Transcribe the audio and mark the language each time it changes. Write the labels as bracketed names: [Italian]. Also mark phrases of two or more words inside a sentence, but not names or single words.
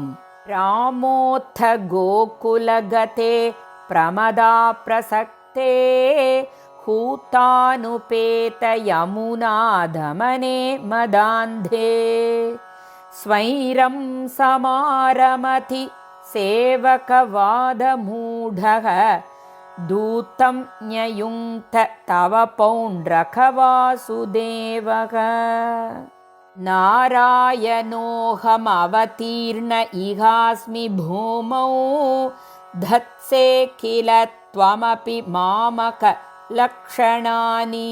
[Sanskrit] रामोत्त गोकुलगते प्रमदा प्रसक्ते हूतानुपेत यमुनादमने मदान्धे स्वैरं समारमति सेवकवादमूढक दूतं न्ययुङ्क्त तव पौण्ड्रकवासुदेवः नारायणोऽहमवतीर्ण इहास्मि भूमौ धत्से किल त्वमपि मामकलक्षणानि